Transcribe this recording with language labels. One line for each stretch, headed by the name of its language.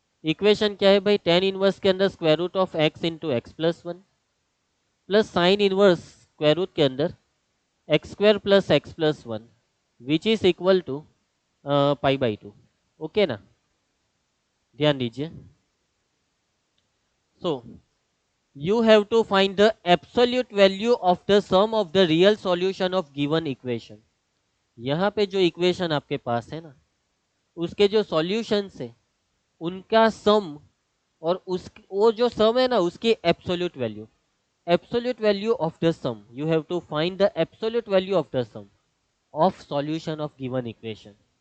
English: equation
Hindi: क्या है भाई,
English: tan inverse
Hindi: के अंदर
English: Square root of x into x plus 1 plus sine inverse square root के अंदर x square plus x plus 1 which is equal to pi by 2।
Hindi: Okay ना, ध्यान दीजिए।
English: So you have to find the absolute value of the sum of the real solution of given equation।
Hindi: यहाँ पे जो equation आपके पास है ना उसके जो सॉल्यूशन है उनका सम, और उस वो जो सम है ना उसकी absolute value,
English: Absolute value of the sum. You have to find the absolute value of the sum of solution of given equation.